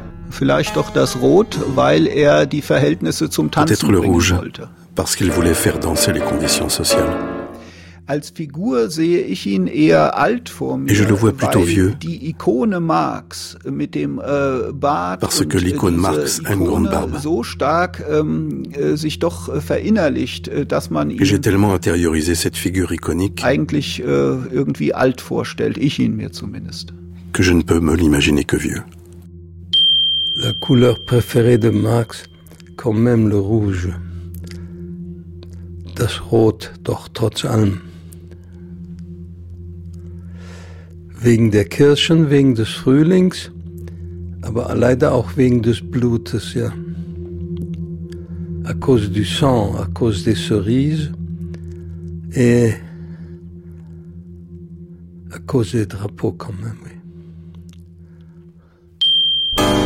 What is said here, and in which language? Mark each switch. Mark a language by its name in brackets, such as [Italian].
[German] Vielleicht doch das Rot, weil er die Verhältnisse zum Tanzen bringen wollte. [French] Peut-être le rouge, parce qu'il voulait faire danser les conditions sociales. [German] Als Figur sehe ich ihn eher alt vor mir. [French] Et je le vois plutôt vieux. [German] Die Ikone Marx mit dem Bart. [French] Parce que l'icône Marx a une grande barbe. [German] So stark sich doch verinnerlicht, dass man ihn. [French] Et j'ai tellement intériorisé cette figure iconique. [German] Eigentlich irgendwie alt vorstellt, ich ihn mir zumindest. [French] Que je ne peux me l'imaginer que vieux. La couleur préférée de Marx, quand même le rouge. [German] Das Rot, doch trotz allem. Wegen der Kirschen, wegen des Frühlings, aber leider auch wegen des Blutes, ja. [French] À cause du sang, à cause des cerises et à cause des drapeaux quand même, oui.